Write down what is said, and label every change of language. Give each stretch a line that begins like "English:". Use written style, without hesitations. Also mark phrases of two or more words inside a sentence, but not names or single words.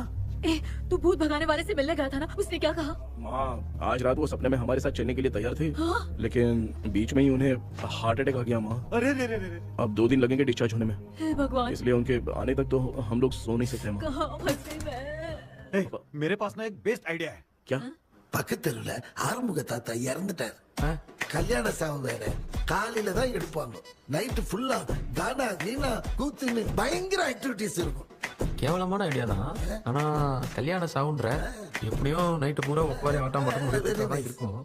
Hindi: तू भूत भगाने वाले से मिलने गया था ना, उसने क्या कहा? माँ, आज रात वो सपने में हमारे साथ चलने के लिए तैयार थे। हाँ? लेकिन बीच में ही उन्हें हार्ट अटैक आ गया माँ। अरे रे रे रे। अब 2 दिन लगेंगे डिस्चार्ज होने में। हे भगवान। इसलिए उनके आने तक तो हम लोग सो नहीं सकते माँ। कहाँ फंसे मैं? मेरे पास ना एक बेस्ट आइडिया है। क्या?
Tamil: பக்கத்துல ஆறுமுக தாத்தா இறந்துட்டார். கல்யாண சாவு வேற, காலையில தான் எடுப்பாங்க.
English: night full
Tamil: கானா கீனா கூத்துன்னு பயங்கர ஆக்டிவிட்டிஸ் இருக்கும். கேவலமான ஐடியா தான். ஆனா கல்யாண சாவுன்ற எப்படியோ நைட்டு பூரா உட்காரி ஆட்டம் மட்டும் இருக்கும்.